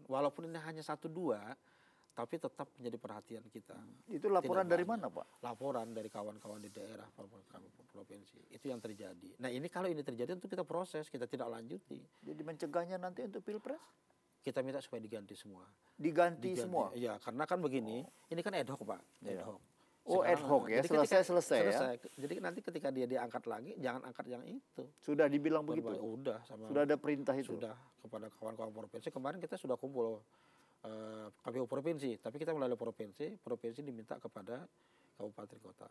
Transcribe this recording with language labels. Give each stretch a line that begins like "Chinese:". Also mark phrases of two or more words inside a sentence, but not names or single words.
Indonesian: Walaupun ini hanya 1-2, tapi tetap menjadi perhatian kita. Itu laporan dari mana Pak? Laporan dari kawan-kawan di daerah, provinsi. Itu yang terjadi. Nah ini kalau ini terjadi tentu kita proses, kita tidak lanjuti. Jadi mencegahnya nanti untuk Pilpres? Kita minta supaya diganti semua. Diganti semua? Iya, karena kan begini, ini kan
Latin: ad hoc
Indonesian: Pak.
Latin: Ad hoc.
Indonesian: Oh
Latin: ad hoc
Indonesian: ya, selesai ya? Jadi nanti ketika dia diangkat lagi, jangan angkat yang itu. Sudah dibilang begitu? Sudah ada perintah itu? Sudah, kepada kawan-kawan provinsi. Kemarin kita sudah kumpul KPU provinsi, tapi kita melalui provinsi diminta kepada kabupaten kota.